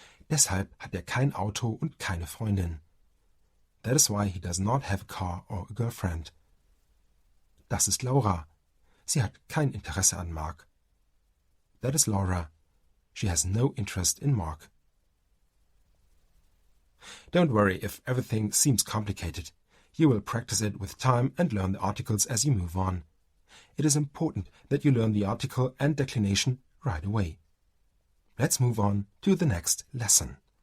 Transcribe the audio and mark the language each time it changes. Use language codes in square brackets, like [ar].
[de] Deshalb hat er kein Auto und keine Freundin. [en] That is why he does not have a car or a girlfriend. [de] Das ist Laura. Sie hat kein Interesse an Mark. [en] That is Laura. She has no interest in Mark. Don't worry if everything seems complicated. You will practice it with time and learn the articles as you move on. It is important that you learn the article and declination right away. Let's move on to the next lesson.